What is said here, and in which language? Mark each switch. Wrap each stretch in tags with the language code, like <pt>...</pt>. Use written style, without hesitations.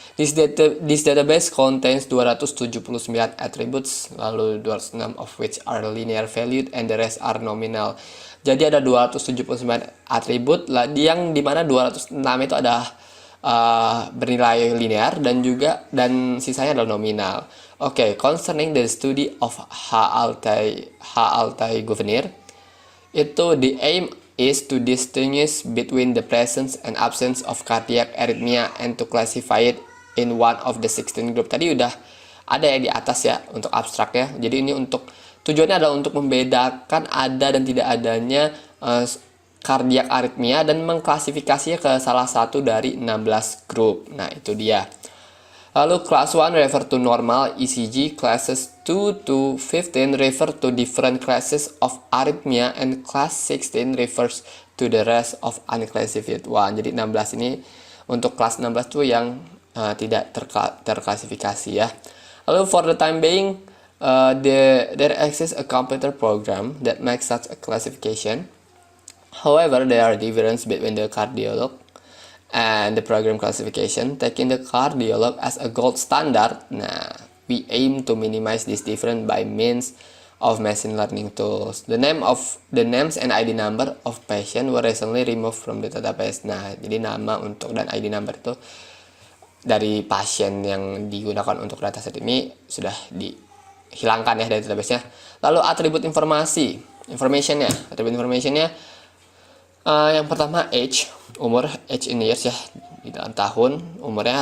<en>This database contains 279 attributes, lalu 206 of which are linear valued and the rest are nominal.</en> <id>Jadi ada 279 atribut, yang dimana 206 itu ada bernilai linear dan sisanya adalah nominal.</id> <en>Concerning the study of HALT Governor, itu the aim is to distinguish between the presence and absence of cardiac arrhythmia and to classify it in one of the 16 group.</en> <id>Tadi udah ada ya di atas ya untuk abstraknya. Jadi ini tujuannya adalah untuk membedakan ada dan tidak adanya kardiak aritmia dan mengklasifikasinya ke salah satu dari 16 grup. Nah, itu dia.</id> <en>Lalu class 1 refer to normal ECG, classes 2 to 15 refer to different classes of arrhythmia, and class 16 refers to the rest of unclassified one.</en> <id>Jadi 16 ini untuk kelas 16 itu yang tidak terklasifikasi ya.</id> <en>Lalu for the time being, there exists a computer program that makes such a classification. However, there are differences between the cardiolog and the program classification. Taking the cardiolog as a gold standard, we aim to minimize this difference by means of machine learning tools. The names and ID number of patient were recently removed from the database.</en> <id>Nah, jadi nama dan ID number itu dari pasien yang digunakan untuk dataset ini sudah dihilangkan ya dari database-nya. Lalu atribut informationnya, yang pertama umur</id> <en>in years</en> <id>ya, di dalam tahun umurnya.</id>